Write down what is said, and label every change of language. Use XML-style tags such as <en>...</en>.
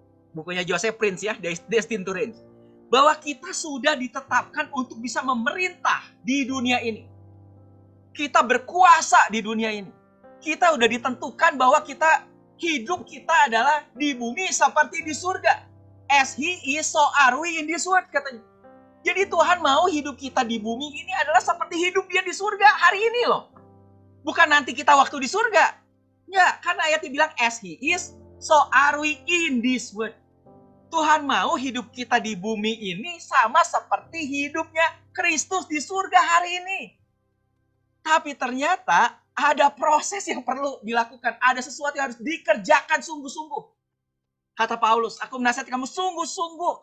<id>Bukunya Joseph Prince ya, Destined to Reign. Bahwa kita sudah ditetapkan untuk bisa memerintah di dunia ini. Kita berkuasa di dunia ini. Kita udah ditentukan bahwa hidup kita adalah di bumi seperti di surga.</id> <en>As he is, so are we in this world</en> <id>katanya. Jadi Tuhan mau hidup kita di bumi ini adalah seperti hidup dia di surga hari ini loh. Bukan nanti kita waktu di surga. Ya, karena ayatnya bilang</id> <en>as he is, so are we in this world.</en> <id>Tuhan mau hidup kita di bumi ini sama seperti hidupnya Kristus di surga hari ini. Tapi ternyata ada proses yang perlu dilakukan. Ada sesuatu yang harus dikerjakan sungguh-sungguh. Kata Paulus, aku menasihati kamu sungguh-sungguh.</id>